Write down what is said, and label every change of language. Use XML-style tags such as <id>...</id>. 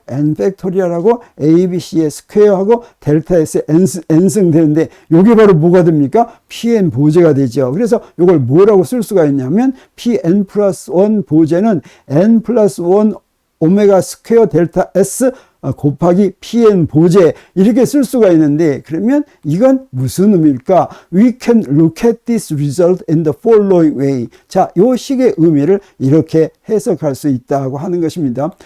<ko>n 팩토리얼하고 ABC의 스퀘어하고 델타 s n승 되는데 요게 바로 뭐가 됩니까? Pn 보제가 되죠. 그래서 요걸 뭐라고 쓸 수가 있냐면 Pn 플러스 1 보제는 n 플러스 1 오메가 스퀘어 델타 S 곱하기 PN 보제 이렇게 쓸 수가 있는데 그러면 이건 무슨 의미일까?</ko> <en>We can look at this result in the following way.</en> <ko>자, 요 식의 의미를 이렇게 해석할 수 있다고 하는 것입니다.</ko>